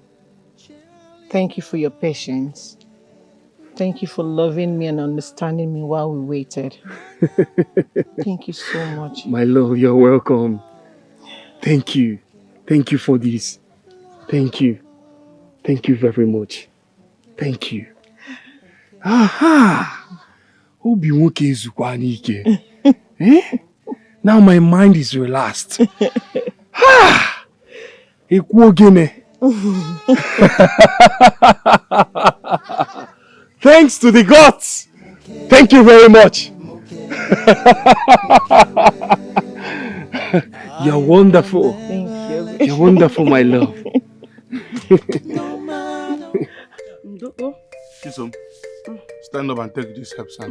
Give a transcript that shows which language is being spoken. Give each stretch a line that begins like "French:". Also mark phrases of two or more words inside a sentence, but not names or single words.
English: Thank you for your patience. Thank you for loving me and understanding me while we waited. Thank you so much. My love, you're welcome. Thank you. Thank you for this. Thank you. Thank you very much. Thank you. Aha!
Igbo: Obi nwoke ezukwa n'ike.
English: Now my mind is relaxed.
Igbo: Ekwu ogene.
English: Thanks to the gods. Thank you very much. You're wonderful. Thank you. You're wonderful, my love. Chisom, stand up and take this help, son.